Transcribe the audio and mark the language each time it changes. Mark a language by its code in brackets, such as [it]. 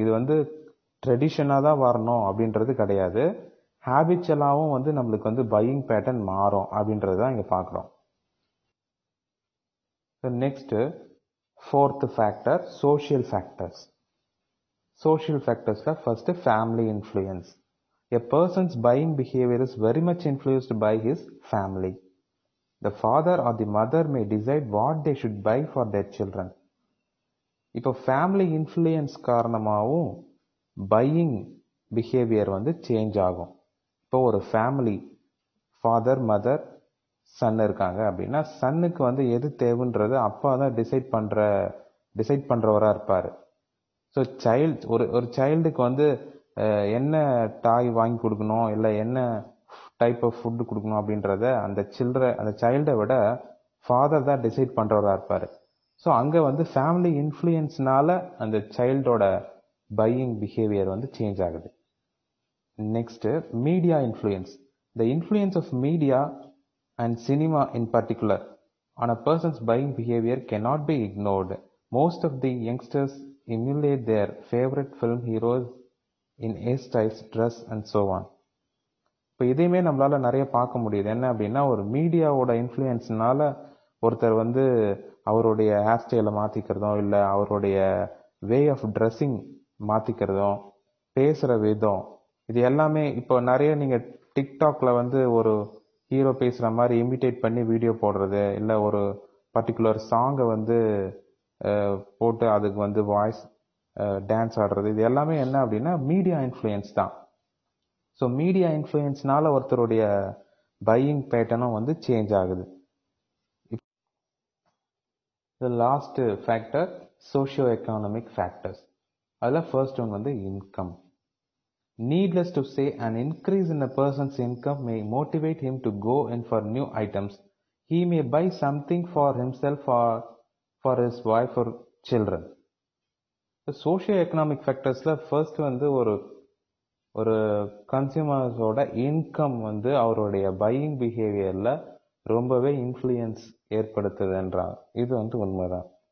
[ta] இது வந்து ட்ரெடிஷனாக தான் வரணும் அப்படின்றது கிடையாது. ஹேபிச்சுவலாகவும் வந்து நம்மளுக்கு வந்து பையிங் பேட்டர்ன் மாறும் அப்படின்றது தான் இங்கே பார்க்குறோம். [en] Next, fourth factor, social factors. [ta] Social ஃபேக்டர்ஸில் first family influence. [en] A person's buying behavior is very much influenced by his family. The father or the mother may decide what they should buy for their children. [ta] இப்போ family influence காரணமாகவும் buying behaviour வந்து change ஆகும். இப்போ ஒரு family, father, mother, Sun இருக்காங்க அப்படின்னா, சன்னுக்கு வந்து எது தேவைன்றது அப்பா தான் டிசைட் பண்ணுறவராக இருப்பார். ஸோ ஒரு சைல்டுக்கு வந்து என்ன டாய் வாங்கி கொடுக்கணும், இல்லை என்ன டைப் ஆஃப் ஃபுட்டு கொடுக்கணும் அப்படின்றத அந்த சைல்டை விட ஃபாதர் தான் டிசைட் பண்ணுறவராக இருப்பார். ஸோ அங்கே வந்து ஃபேமிலி இன்ஃப்ளூயன்ஸ்னால அந்த சைல்டோட பையிங் பிஹேவியர் வந்து சேஞ்ச் ஆகுது. [en] Next, media influence. The influence of media and cinema in particular on a person's buying behavior cannot be ignored. Most of the youngsters emulate their favorite film heroes in hairstyles, dress and so on. [ta] இப்போ இதையுமே நம்மளால நிறைய பார்க்க முடியுது. என்ன அப்படின்னா, ஒரு மீடியாவோட இன்ஃப்ளூயன்ஸ்னால ஒருத்தர் வந்து அவருடைய ஹேர் ஸ்டைலை மாற்றிக்கிறதும், இல்லை அவருடைய வே ஆஃப் ட்ரெஸ்ஸிங் மாற்றிக்கிறதும், பேசுகிற விதம், இது எல்லாமே இப்போ நிறைய நீங்கள் டிக்டாக்ல வந்து ஒரு ஹீரோ பேசுகிற மாதிரி இமிட்டேட் பண்ணி வீடியோ போடுறது, இல்லை ஒரு பர்டிகுலர் சாங்கை வந்து போட்டு அதுக்கு வந்து வாய்ஸ் டான்ஸ் ஆடுறது, இது எல்லாமே என்ன அப்படின்னா மீடியா இன்ஃப்ளூயன்ஸ் தான். ஸோ மீடியா இன்ஃப்ளூயன்ஸ்னால ஒருத்தருடைய பையிங் பேட்டர்னும் வந்து சேஞ்ச் ஆகுது. [en] Last factor, socio economic factors. [ta] அதில் ஃபர்ஸ்ட் ஒன் வந்து income. [en] Needless to say, an increase in a person's income may motivate him to go in for new items. He may buy something for himself or for his wife or children. [ta] Socio economic ஃபேக்டர்ஸில் first வந்து ஒரு கன்சியூமர்ஸோட income வந்து அவருடைய buying பிஹேவியரில் ரொம்பவே influence ஏற்படுத்துதுன்றாங்க. இது வந்து உண்மைதான்.